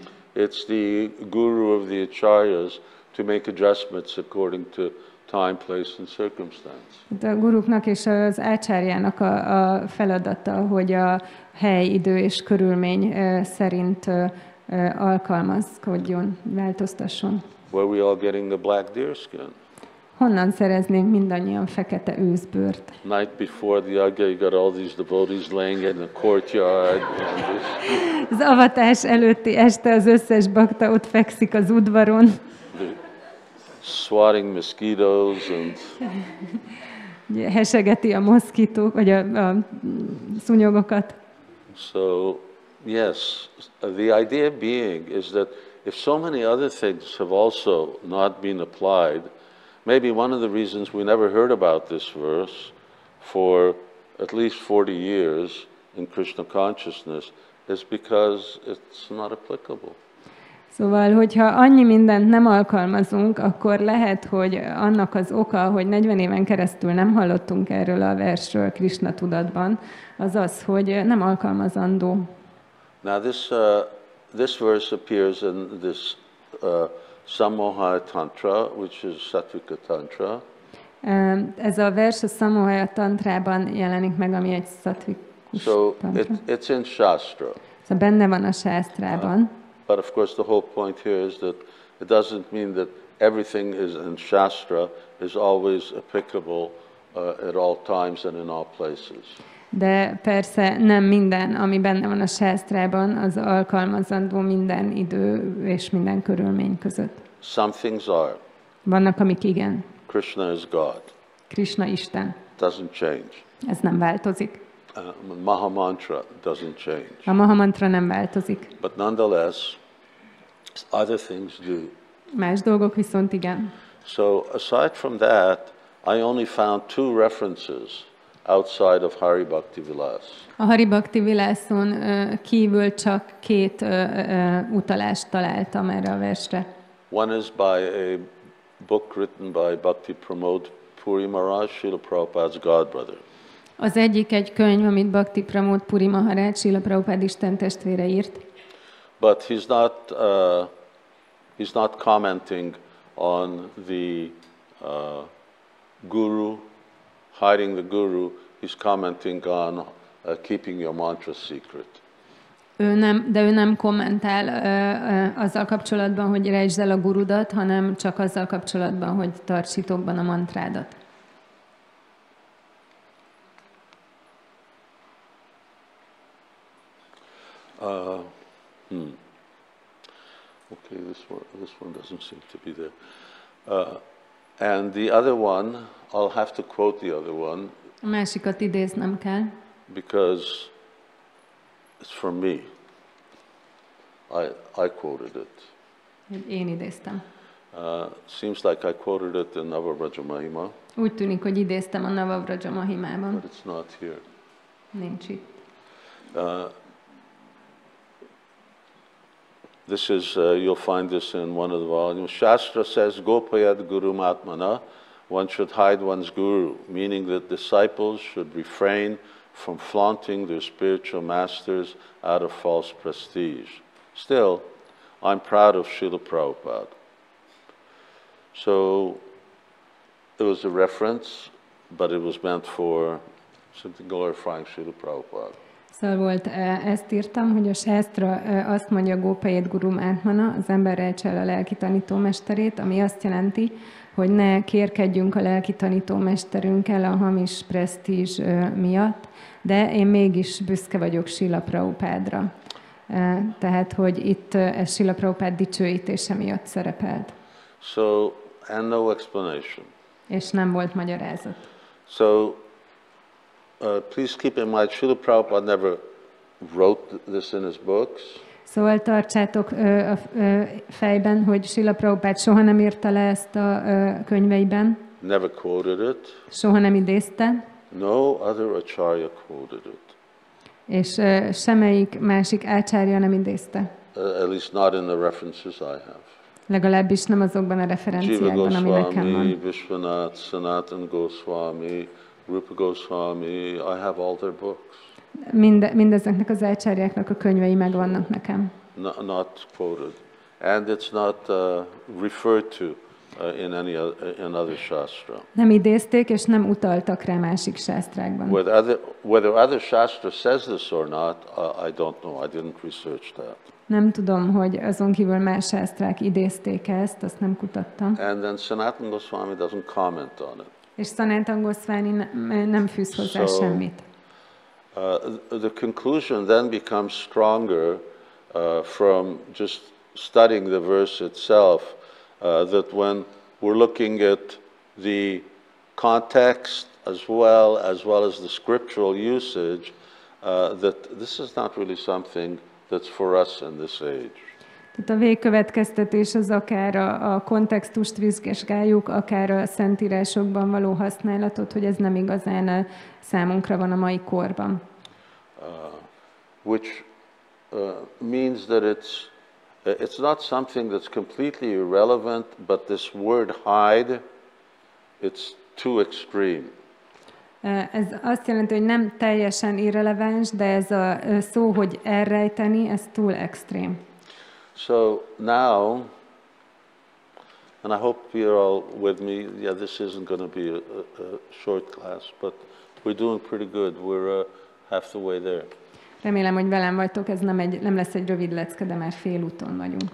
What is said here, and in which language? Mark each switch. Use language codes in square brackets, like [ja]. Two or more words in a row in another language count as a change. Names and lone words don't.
[en] It's the guru of the acharyas to make adjustments according to time, place and circumstance. [hu] A guruknak és az ácsárjának a feladata, hogy a hely, idő és körülmény szerint alkalmazkodjon, változtasson. [en] Where are we all getting the black deerskin? [hu] Honnan szereznénk mindannyian fekete őzbőrt? [en] Night before the yajna, you got all these devotees laying in the courtyard. [hu] Az avatás előtti este az összes bakta ott fekszik az udvaron. [en] Swatting mosquitoes and [hu] hesegeti a moszkitók, vagy a szúnyogokat. [en] So, yes, the idea being is that if so many other things have also not been applied, maybe one of the reasons we never heard about this verse for at least 40 years in Krishna consciousness is because it's not applicable. [hu] Szóval, hogyha annyi mindent nem alkalmazunk, akkor lehet, hogy annak az oka, hogy 40 éven keresztül nem hallottunk erről a versről Krishna tudatban, az az, hogy nem alkalmazandó. [en] Now this verse appears in this Samohaya Tantra, which is Sattvika Tantra. [hu] Ez a vers a Samohaya Tantrában jelenik meg, ami egy szatvikus tantra. [en] So it's in Shastra. [hu] Szóval benne van a sásztrában. [en] But of course the whole point here is that it doesn't mean that everything is in Shastra is always applicable at all times and in all places. [hu] De persze nem minden, ami benne van a sásztrában, az alkalmazandó minden idő és minden körülmény között. [en] Some things are. [hu] Vannak, amik igen. [en] Krishna is God. [hu] Krishna Isten. [en] Doesn't change. [hu] Ez nem változik. [en] Maha Mantra doesn't change. [hu] A Maha Mantra nem változik. [en] But nonetheless, other things do. [hu] Más dolgok viszont igen. [en] So aside from that, I only found 2 references outside of Hari-bhakti-vilāsa. [hu] A Hari-bhakti-viláson kívül csak 2 utalást találtam erre a versre. [en] One is by a book written by Bhakti Pramod Puri Maharaj, Srila Prabhupada's godbrother. [hu] Az egyik egy könyv, amit Bhakti Pramod Puri Maharaj, Srila Prabhupád Isten testvére írt. [en] But he's not commenting on the guru, hiding the guru. He's commenting on keeping your mantra secret. [hu] Ő nem kommentál azzal kapcsolatban, hogy rejtsd el a gurudat, hanem csak azzal kapcsolatban, hogy tarts titokban a mantrádat. [en] Okay, this one doesn't seem to be there. And the other one, I'll have to quote the other one. [hu] A másikat idéznem kell. [en] Because it's from me. I quoted it. [hu] Én idéztem. [en] Seems like I quoted it in Vraja-dhāma. [hu] Úgy tűnik, hogy idéztem a Vraja-dhāmában. [en] But it's not here. [hu] Nincs itt. [en] This is, you'll find this in one of the volumes. Shastra says, [sa] gopayed gurum ātmanaḥ, [en] one should hide one's guru, meaning that disciples should refrain from flaunting their spiritual masters out of false prestige. Still, I'm proud of Srila Prabhupada. So, it was a reference, but it was meant for simply glorifying Srila Prabhupada. [hu] Szóval volt, ezt írtam, hogy a sásztra azt mondja [sa] gopayed gurum ātmanaḥ, [hu] az ember rejtse el a lelki tanítómesterét, ami azt jelenti, hogy ne kérkedjünk a lelki tanítómesterünkkel a hamis presztízs miatt, de én mégis büszke vagyok Srila Prabhupádra. Tehát, hogy itt ez Srila Prabhupád dicsőítése miatt szerepelt. [en] So, and no explanation. [hu] És nem volt magyarázat. [en] So, please keep in mind, Srila Prabhupada never wrote this in his books. [hu] Szóval tartsátok a fejben, hogy Srila Prabhupád soha nem írta le ezt a könyveiben. [en] Never quoted it. [hu] Soha nem idézte. [en] No other acharya quoted it. [hu] És semmelyik másik ácsárja nem idézte. [en] At least not in the references I have. [hu] Legalábbis nem azokban a referenciákban, ami nekem van. [en] Vishwanath, Sanatan Goswami, Rupa Goswami, I have all their books. [hu] Mindezeknek az ácsárjáknak a könyvei megvannak nekem. [en] Not quoted. And it's not referred to in other shastra. [hu] Nem idézték, és nem utaltak rá másik sásztrákban. [en] Whether other shastra says this or not, I don't know. I didn't research that. [hu] Nem tudom, hogy azon kívül más sásztrák idézték ezt, azt nem kutattam. [en] And then Sanatan Goswami doesn't comment on it. [hu] És Sanatan Goswami nem fűz hozzá semmit. [en] The conclusion then becomes stronger from just studying the verse itself, that when we're looking at the context as well as the scriptural usage, that this is not really something that's for us in this age. [hu] Tehát a végkövetkeztetés az akár a kontextust vizsgáljuk, akár a szentírásokban való használatot, hogy ez nem igazán számunkra van a mai korban. [en] Which means that it's not something that's completely irrelevant, but this word hide, it's too extreme. [hu] Ez azt jelenti, hogy nem teljesen irreleváns, de ez a szó, hogy elrejteni, ez túl extrém. [en] So now, and I hope you're all with me. Yeah, this isn't going to be a short class, but we're doing pretty good. We're half the way there. [hu] Remélem, hogy velem vagytok, ez nem lesz egy rövid lecke, de már félúton vagyunk.